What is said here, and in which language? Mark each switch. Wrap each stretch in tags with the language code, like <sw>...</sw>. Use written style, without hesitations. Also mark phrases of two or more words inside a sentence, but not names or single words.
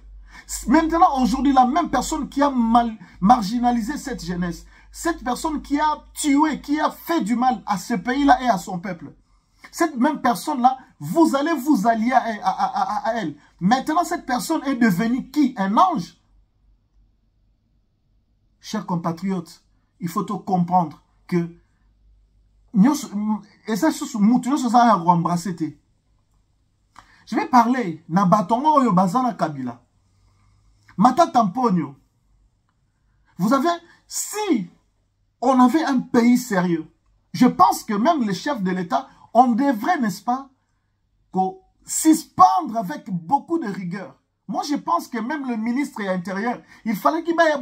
<fr>Maintenant, aujourd'hui, la même personne qui a marginalisé cette jeunesse, cette personne qui a tué, qui a fait du mal à ce pays-là et à son peuple, cette même personne-là, vous allez vous allier à elle. Maintenant, cette personne est devenue qui? Un ange? Chers compatriotes, il faut comprendre que je vais parler</fr> <ln>na batongo yo bazana Kabila.</ln> <fr>Mata Tamponio. Vous avez, si on avait un pays sérieux, je pense que même les chefs de l'État, on devrait, n'est-ce pas, suspendre avec beaucoup de rigueur. Moi, je pense que même le ministre de l'Intérieur, il fallait qu'il baille...</fr>